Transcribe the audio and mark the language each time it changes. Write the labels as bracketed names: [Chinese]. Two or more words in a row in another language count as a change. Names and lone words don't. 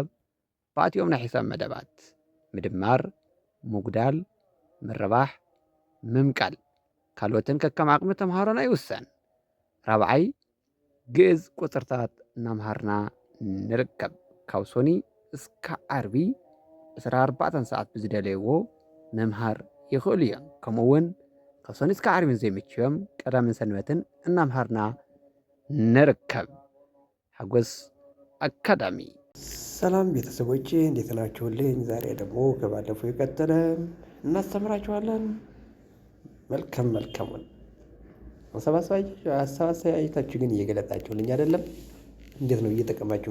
[Tigrinya] ባእቲኦም ናይ ሒሳብ መደባት፣ ምድማር፣ ምጉዳል፣ ምርባሕ፣ ምምቃል ካልኦትን ከከም ዓቕሚ ተምሃሮና ይውሰን። ራብዓይ ግዕዝ ቁፅርታት እናምሃርና ንርከብ። ካብ ሶኒ እስካብ ዓርቢ 24 ሰዓት ብዝደለይዎ ምምሃር ይኽእሉ እዮም። ከምኡውን ካብ ሶኒ እስካብ ዓርቢ ዘይምችዮም ቀዳምን ሰንበትን እናምሃርና ንርከብ። ሓጎስ አካዳሚ። [Amharic] ሰላም ቤተሰቦቼ እንዴት ናችሁልኝ? ዛሬ ደግሞ ከባለፈው የቀጠለ እናስተምራችኋለን። መልካሙን አሰባሳያችሁ ግን እየገለጣችሁልኝ አይደለም። እንዴት ነው እየጠቀማችሁ?